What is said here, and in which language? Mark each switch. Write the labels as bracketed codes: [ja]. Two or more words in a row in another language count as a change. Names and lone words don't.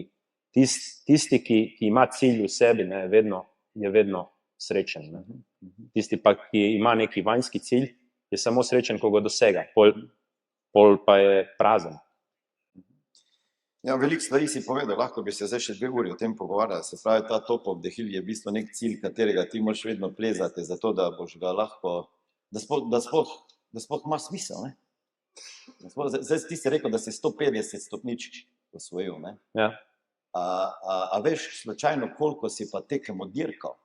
[sl] Tisti, ki ima cilj v sebi, je vedno srečen. Tisti pa, ki ima neki vanjski cilj, je samo srečen, ko ga dosega, pol pa je prazen. Veliko stvari si povedal, lahko bi se zdaj še 2 uri o tem pogovarjali. Se pravi, ta [en] top of the hill [sl] je v bistvu nek cilj, katerega ti moraš vedno plezati, zato da boš ga lahko, da sploh imaš smisel. Zdaj ti si rekel, da si 150 stopničk osvojil. A veš slučajno, koliko si pa tekem dirkal?